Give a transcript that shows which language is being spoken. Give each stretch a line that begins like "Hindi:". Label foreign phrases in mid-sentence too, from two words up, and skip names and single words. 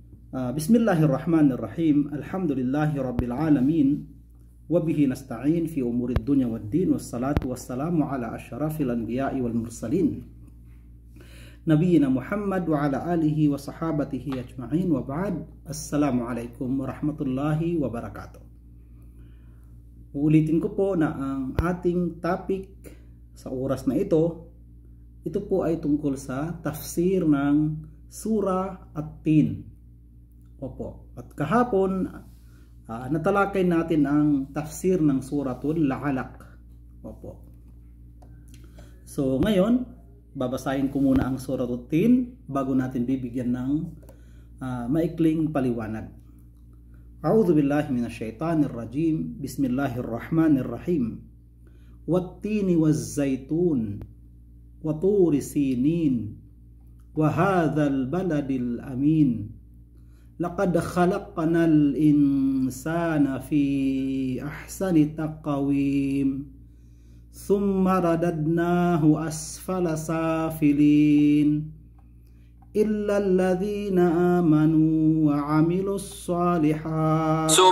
Arabic: بسم الله الرحمن الرحيم. الحمد لله رب العالمين. وبه نستعين في أمور الدنيا والدين. والصلاة والسلام على أشرف الأنبياء والمرسلين. نبينا محمد وعلى آله وصحابته أجمعين. وبعد. السلام عليكم ورحمة الله وبركاته.
Filipino: Uulitin ko po na ang ating topic sa oras na ito po ay tungkol sa tafsir ng Surah At-Tin. Opo. At kahapon, natalakay natin ang tafsir ng Suratul Alaq. Opo. So ngayon, babasahin ko muna ang Suratul Tin bago natin bibigyan ng maikling paliwanag.
Arabic: أعوذ بالله من الشيطان الرجيم. بسم الله الرحمن الرحيم. والتين والزيتون وطور سينين وهذا البلد الأمين. لقد خلقنا الإنسان في أحسن تقويم ثم رددناه أسفل سافلين إلا الذين آمنوا وعملوا الصالحات